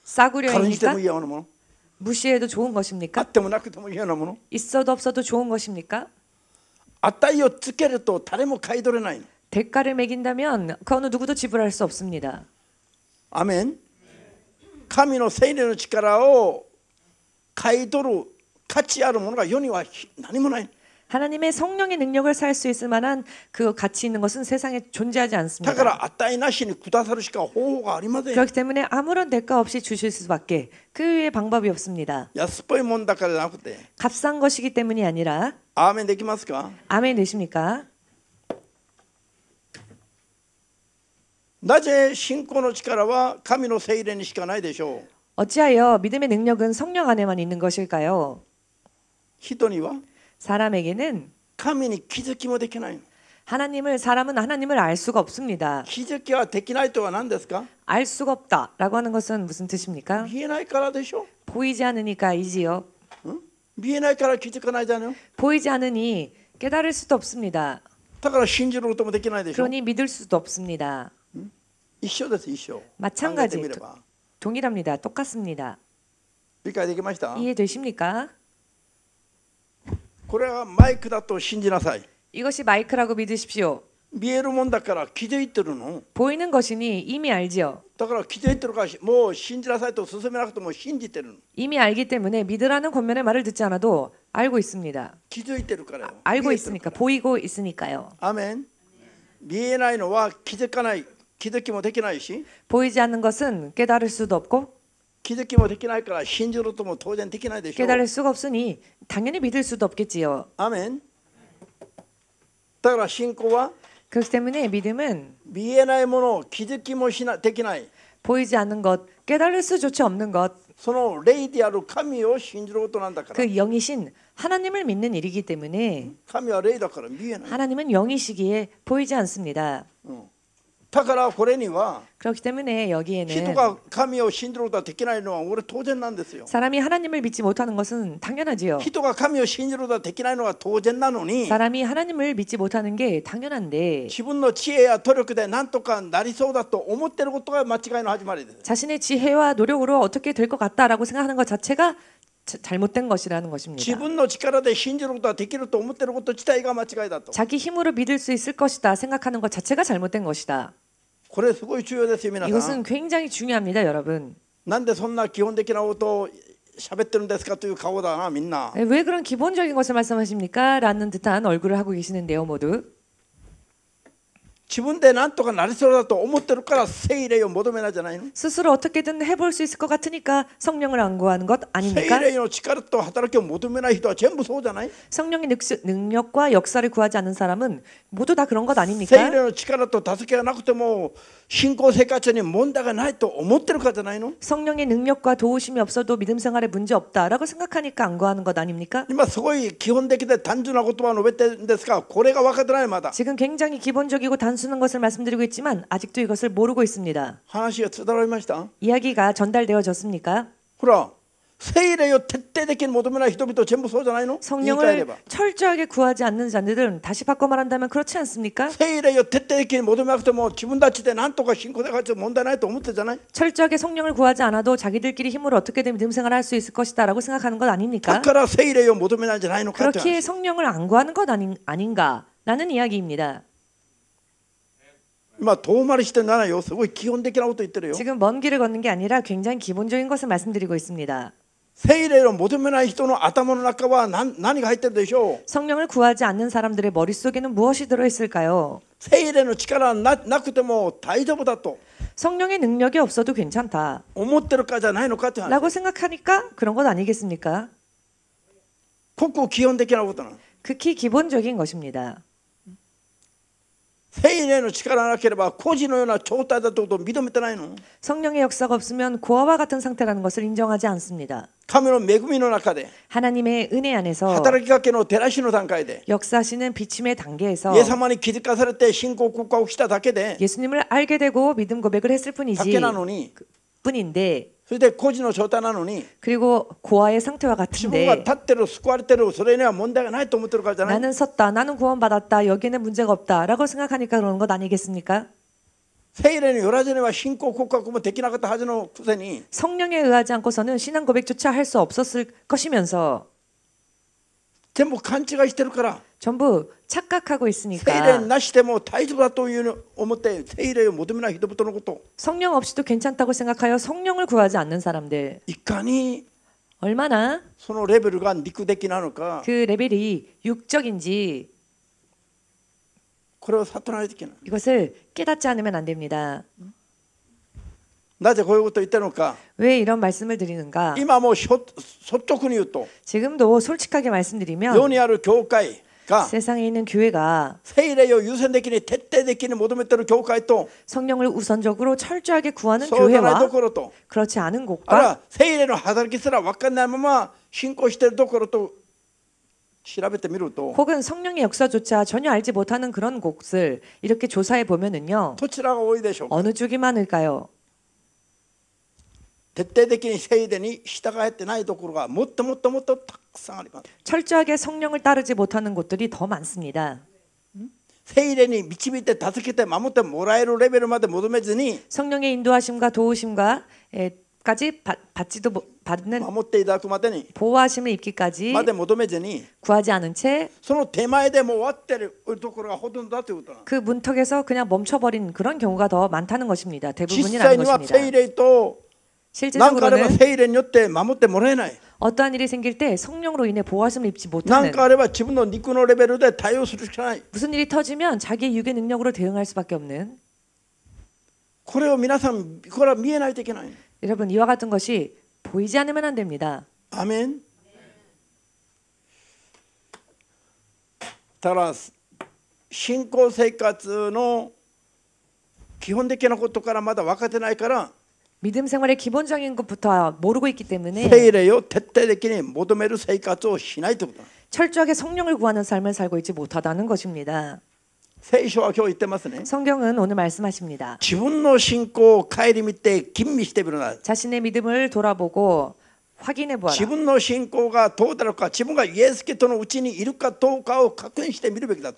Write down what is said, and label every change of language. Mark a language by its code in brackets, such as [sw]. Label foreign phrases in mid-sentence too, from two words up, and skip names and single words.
[ko] 싸구려입니까? [ja] もいいようなもの、 [ko] 무시해도 좋은 [ja] あ [ko] 것입니까? [ja] ってもなくてもいいようなもの、 [ko] 있어도 없어도 좋은 것입니까? [ja] 値をつけると誰も買い取れないの。 [ko] 대가를 매긴다면 그 어느 누구도 지불할 수 없습니다. [ja] アメン。神の聖霊の力を買い取る価値あるものが世には何もない。 [ko] 하나님의 성령의 능력을 살 수 있을 만한 그 가치 있는 것은 세상에 존재하지 [ja] だ [ko] 않습니다. [ja] から与えなしにくださるしか方法がありません。 [ko] 그렇기 때문에 아무런 대가 없이 주실 수밖에 그 외에 방법이 없습니다. [ja] 安っぽいもんだからじゃなくて、 [ko] 값싼 것이기 때문이 아니라 [ja] アーメンできますか？ [ko] 아멘 되십니까? [ja] なぜ信仰の力は神の聖霊にしかないでしょう？ [ko] 어찌하여 믿음의 능력은 성령 안에만 있는 것일까요? [ja] 人には [ko] 사람에게는 [ja] 神に気づきもできないの。 [ko] 사람은 하나님을 알 수가 없습니다. [ja] 気づきはできないとは何ですか？ [ko] 알 수가 없다라고 하는 것은 무슨 뜻입니까? [ja] 見えないからでしょ。 [ko] 보이지 않으니까이지요. [ja] 見えないから気づかないじゃないの。 [ko] 보이지 않으니 깨달을 수도 없습니다. [ja] だから信じることもできないでしょ。 [ko] 그러니 믿을 수도 없습니다. [ja] 一緒です、一緒。 [ko] 마찬가지 [ja] 考えてみれば。 [ko] 동일합니다. 똑같습니다. [ja] 理解できました？ [ko] 이해되십니까? [ja] これはマイクだと信じなさい。 [ko] 이것이 마이크라고 믿으십시오. [ja] 見えるもんだから気づいてるの。 [ko] 보이는 것이니 이미 알지요. [ja] だから気づいてるからもう信じなさいと勧めなくても信じてるの。 [ko] 이미 알기 때문에 믿으라는 권면의 말을 듣지 않아도 알고 있습니다. [ja] 気づいてるからよ。 [ko] 알고 [ja] 見えてる [ko] 있으니까 보이고 있으니까요. [ja] アーメン。見えないのは気づかない、気づきもできないし、 [ko] 보이지 않는 것은 깨달을 수도 없고 [ja] 気づきもできないから信じるとも当然できないでしょ。 [ko] 깨달을 수가 없으니 당연히 믿을 수도 없겠지요. [ja] アーメン。だから信仰は [ko] 그렇기 때문에 믿음은 [ja] 見えないものを気づきもできない。 [ko] 보이지 않는 것, 깨달을 수조차 없는 것, [ja] その霊である神を信じることなんだから。 [ko] 그 영이신 하나님을 믿는 일이기 때문에 [ja] 神は霊だから見えない。 [ko] 하나님은 영이시기에 보이지 않습니다. [ja] だからこれには [ko] 그렇기 때문에 [ja] 人 [ko] 여기에는 [ja] が神を信じることができないのは俺当然なんですよ。 [ko] 사람이 하나님을 믿지 못하는 것은 당연하지요. [ja] 人が神を信じることができないのは当然なのに、 [ko] 사람이 하나님을 믿지 못하는 게 당연한데 [ja] 自分の知恵や努力で何とかなりそうだと思っていることが間違いの始まりです。 [ko] 자신의 지혜와 노력으로 어떻게 될 것 같다라고 생각하는 것 자체가 잘못된 것이라는 [ja] 自 [ko] 것입니다. [ja] 分の力で信じることができると思っていること自体が間違いだと。 [ko] 자기 힘으로 믿을 수 있을 것이다 생각하는 것 자체가 잘못된 것이다. [ja] これすごい重要ですよ皆さん。 [ko] 이것은 굉장히 중요합니다, 여러분. [ja] なんでそんな基本的なことを喋ってるんですかという顔だなみんな。 [ko] 왜 그런 기본적인 것을 말씀하십니까? 라는 듯한 얼굴을 하고 계시는데요, 모두. [ja] 自分で何とかなりそうだと思ってるから聖霊を求めないじゃないの。 [ko] 스스로 어떻게든 해볼 수 있을 것 같으니까 성령을 안구하는 것 [ja] 聖 [ko] 아닙니까? [ja] 霊の力と働きを求めない人は全部そうじゃない。 [ko] 성령의 능력과 역사를 구하지 않는 사람은 모두 다 그런 것 [ja] 聖 [ko] 아닙니까? [ja] 霊の力と助けがなくても信仰生活に問題がないと思ってるからじゃないの。 [ko] 성령의 능력과 도우심이 없어도 믿음 생활에 문제 없다라고 생각하니까 안구하는 것 아닙니까? [ja] 今すごい基本的で単純な言葉を述べてるんですが、これが分かってないまだ。 [ko] 지금 굉장히 기본적이고 단순한 것을 말씀드리고 있지만 아직도 이것을 모르고 있습니다. [ja] 話が伝わりました。 [ko] 이야기가 전달되어졌습니까? [ja] ほら、聖霊を徹底的に求めない人々全部そうじゃないの。言い換えれ [ko] 성령을 [ja] ば。 [ko] 철저하게 구하지 않는 자들은 다시 바꿔 말한다면 그렇지 않습니까? [ja] 聖霊を徹底的に求めなくても自分たちで何とか信仰生活問題ないと思ってるじゃない。 [ko] 철저하게 성령을 구하지 않아도 자기들끼리 힘으로 어떻게든 믿음 생활을 할 수 있을 것이다라고 생각하는 것 [ja] だ [ko] 아닙니까? [ja] から聖霊を求めないんじゃないのかって [ko] 그렇기에 [ja] 話。 [ko] 성령을 안 구하는 것 아닌가라는 이야기입니다. [ja] 今遠回りしてないよ。すごい基本的なこと言ってるよ。 [ko] 지금 먼 길을 걷는 게 아니라 굉장히 기본적인 것을 말씀드리고 있습니다. [ja] 聖霊を求めない人の頭の中は何が入ってるでしょう。 [ko] 성령을 구하지 않는 사람들의 머릿속에는 무엇이 들어있을까요? [ja] 聖霊の力なくても大丈夫だと [ko] 성령의 능력이 없어도 괜찮다 [ja] 思ってるかじゃないのかって話。 [ko] 라고 생각하니까 그런 것 아니겠습니까? [ja] ここ基本的なことなの。 [ko] 극히 기본적인 것입니다. [ja] 聖霊の力がなければ孤児のような状態だということを認めてないの。 [ko] 성령의 역사가 없으면 고아와 같은 상태라는 것을 인정하지 않습니다. [ja] 神の恵みの中で [ko] 하나님의 은혜 안에서 [ja] 働きかけの照らしの段階で [ko] 역사하시는 비침의 단계에서 [ja] イエス様に気づかされて信仰告白しただけで [ko] 예수님을 알게 되고 믿음 고백을 했을 [ja] だ [ko] 뿐이지 [ja] けなのに、 [ko] 뿐인데 [ja] それで孤児の状態なのに [ko] 그리고 고아의 상태와 [ja] 自分が [ko] 같은데 [ja] 立ってる救われてるそれには問題がないと思ってるからじゃない。 [ko] 나는 섰다 나는 구원받았다 여기에는 문제가 없다라고 생각하니까 그러는 것 아니겠습니까? [ja] 聖霊によらずには信仰告白もできなかったはずのくせに [ko] 성령에 의하지 않고서는 신앙 고백조차 할 수 없었을 것이면서 [ja] 全部勘違いしてるから [ko] 전부 착각하고 [ja] 聖霊 [ko] 있으니까 [ja] なしでも大丈夫だというのを思って聖霊を求めない人々のこと [ko] 성령 없이도 괜찮다고 생각하여 성령을 구하지 않는 사람들 [ja] いかに [ko] 얼마나 [ja] そのレベルが肉的なのか [ko] 그 레벨이 육적인지 [ja] これを悟らないといけない。 [ko] 이것을 깨닫지 않으면 안 됩니다. [ja] なぜこういうことを言ってるのか。 [ko] 왜 이런 말씀을 드리는가? [ja] 今もう率直に言うと [ko] 지금도 솔직하게 [ja] 世 [ko] 말씀드리면 [ja] にある教会が [ko] 세상에 있는 교회가 [ja] 聖霊を優先的に徹底的に求めている教会と [ko] 성령을 우선적으로 철저하게 구하는 [ja] そうじゃないと [ko] 교회와 [ja] ころと [ko] 그렇지 않은 [ja] あるい [ko] 곳과 [ja] は聖霊の働きすら分かんないまま信仰しているところと調べてみると [ko] 혹은 성령의 역사조차 전혀 알지 못하는 그런 곳을 이렇게 조사해 보면은요. [ja] どちらが多いでしょうか。 [ko] 어느 쪽이 많을까요? [ja] 徹底的に聖霊に従えてないところがもっともっともっとたくさんあります。 [ko] 철저하게 성령을 따르지 못하는 곳들이 더 많습니다. [ja] 聖霊に導いて助けて守ってもらえるレベルまで求めずに [ko] 성령의 인도하심과 도우심과 까지 받지도 받는 [ja] 守っていただくまでに [ko] 보호하심을 입기까지 [ja] まで求めずに [ko] 구하지 않은 채 [ja] その手前でもう終わってるところがほとんどだということなんです。 [ko] 그 문턱에서 그냥 멈춰버린 그런 경우가 더 많다는 것입니다. [ja] 実 [ko] 대부분이라는 [ja] 際には [ko] 것입니다. [ja] 聖霊と何かあれば [ko] 실제적으로는 [ja] 聖霊によって守ってもらえない。 [ko] 어떠한 일이 생길 때 성령으로 인해 보호하심을 입지 [ja] 何 [ko] 못하는 [ja] かあれば自分の肉のレベルで対応するしかない。 [ko] 무슨 일이 터지면 자기의 육의 능력으로 대응할 수밖에 없는 [ja] これを皆さんこれは見えないといけない。 [ko] 여러분 이와 같은 것이 보이지 않으면 안 됩니다. [ja] アメン。だから信仰生活の基本的なことからまだ分かってないから [ko] 믿음 생활의 기본적인 것부터 모르고 있기 때문에 [ja] 聖霊を徹底的に求める生活をしないということ。 [ko] 철저하게 성령을 구하는 삶을 살고 있지 못하다는 것입니다. [ja] 聖書は今日言ってますね。 [ko] 성경은 오늘 말씀하십니다. [ja] 自分の信仰を顧みて吟味してみるな。 [ko] 자신의 믿음을 돌아보고 확인해 보아라. [ja] 自分の信仰がどうだろうか、自分がイエス・キリストのうちにいるかどうかを確認してみるべきだと。